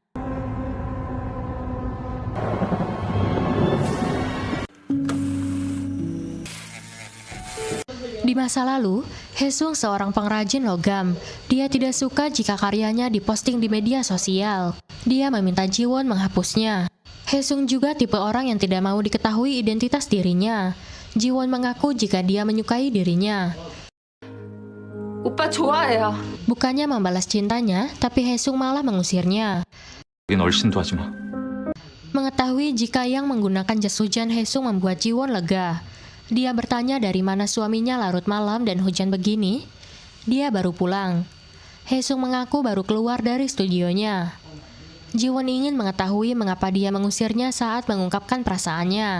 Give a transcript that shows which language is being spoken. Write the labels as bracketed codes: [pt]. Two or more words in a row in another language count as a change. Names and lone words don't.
[id] Di masa lalu, Haesung seorang pengrajin logam. Dia tidak suka jika karyanya diposting di media sosial. Dia meminta Jiwon menghapusnya. Haesung juga tipe orang yang tidak mau diketahui identitas dirinya. Jiwon mengaku jika dia menyukai dirinya. [ko] 오빠 좋아해요. [id] Bukannya membalas cintanya, tapi Haesung malah mengusirnya. [ko] 우린 얼씬도 하지 마. [id] Mengetahui jika yang menggunakan jas hujan Haesung membuat Jiwon lega. Dia bertanya dari mana suaminya larut malam dan hujan begini. Dia baru pulang. Haesung mengaku baru keluar dari studionya. Jiwon ingin mengetahui mengapa dia mengusirnya saat mengungkapkan perasaannya.